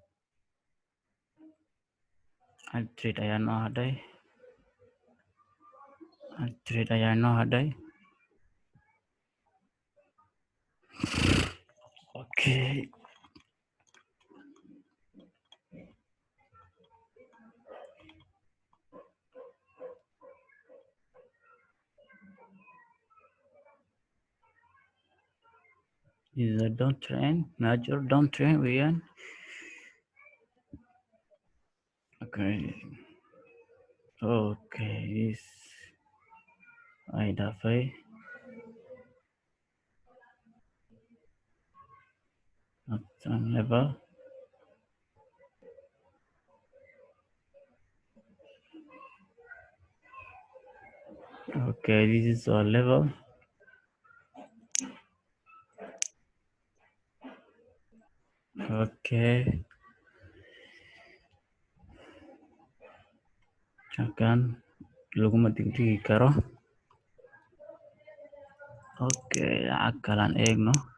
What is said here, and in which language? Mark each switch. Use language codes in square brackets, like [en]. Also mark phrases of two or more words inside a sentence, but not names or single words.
[so] Hal trade ayaa noo hadhay. Hal trade ayaa noo hadhay. Okay. [en] This is a downtrend, major downtrend weeyaan. Okay. Okay, this [so] ay dhaafay. [en] Upturn level. Okay, this is our level. Okay. [so] Halkan laguma degdegi karo. Okay, lacag kalaan eegno.